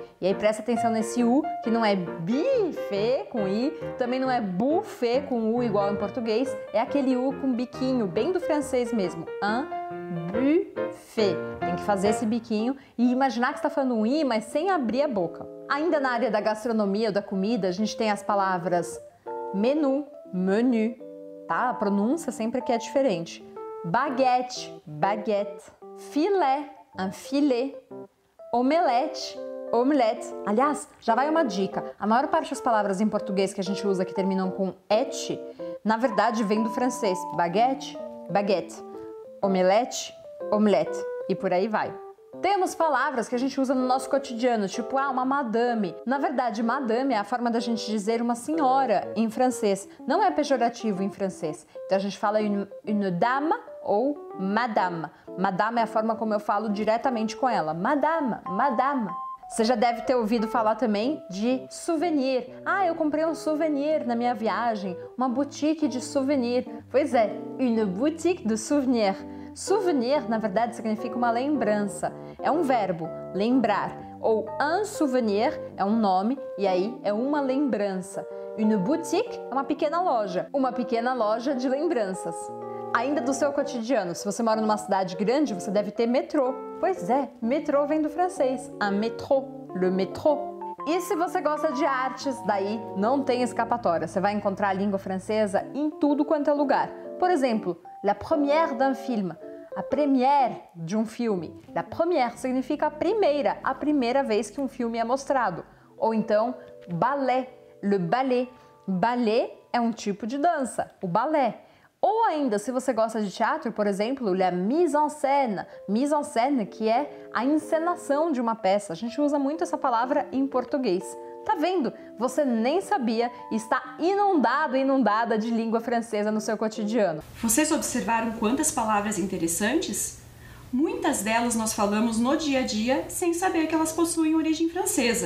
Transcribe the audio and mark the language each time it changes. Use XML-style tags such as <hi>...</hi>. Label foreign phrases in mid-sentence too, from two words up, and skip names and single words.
<pt>E aí presta atenção nesse U, que não é buffet com I, também não é buffet com U igual em português, é aquele U com biquinho, bem do francês mesmo.</pt> <fr>Un buffet.</fr> <pt>Tem que fazer esse biquinho e imaginar que está falando um I, mas sem abrir a boca. Ainda na área da gastronomia ou da comida, a gente tem as palavras menu, menu, tá? A pronúncia sempre que é diferente. Baguette, baguette. Filé,</pt> <fr>un filet.</fr> <pt>Omelete, omelette. Aliás, já vai uma dica. A maior parte das palavras em português que a gente usa que terminam com et, na verdade vem do francês. Baguette, baguette. Omelete, omelette. E por aí vai. Temos palavras que a gente usa no nosso cotidiano, tipo, uma madame. Na verdade, madame é a forma da gente dizer uma senhora em francês. Não é pejorativo em francês. Então a gente fala</pt> <fr>une dame</fr> <pt>ou madame. Madame é a forma como eu falo diretamente com ela. Madame, madame. Você já deve ter ouvido falar também de souvenir. Eu comprei um souvenir na minha viagem, uma boutique de souvenir. Pois é,</pt> <fr>une boutique de souvenir.</fr> <pt>Souvenir, na verdade, significa uma lembrança. É um verbo, lembrar. Ou</pt> <fr>un souvenir</fr> <pt>é um nome e aí é uma lembrança.</pt> <fr>Une boutique</fr> <pt>é uma pequena loja de lembranças. Ainda do seu cotidiano, se você mora numa cidade grande, você deve ter metrô. Pois é, metrô vem do francês,</pt> <fr>un métro, le métro.</fr> <pt>E se você gosta de artes, daí não tem escapatória. Você vai encontrar a língua francesa em tudo quanto é lugar. Por exemplo,</pt> <fr>la première d'un film.</fr> <pt>A première de um filme.</pt> <fr>La première</fr> <pt>significa a primeira vez que um filme é mostrado. Ou então,</pt> <fr>ballet, le ballet.</fr> <pt>Ballet é um tipo de dança, o balé. Ou ainda, se você gosta de teatro, por exemplo,</pt> <fr>la mise en scène. Mise en scène,</fr> <pt>que é a encenação de uma peça. A gente usa muito essa palavra em português. Tá vendo? Você nem sabia e está inundada de língua francesa no seu cotidiano. Vocês observaram quantas palavras interessantes? Muitas delas nós falamos no dia a dia sem saber que elas possuem origem francesa.</pt>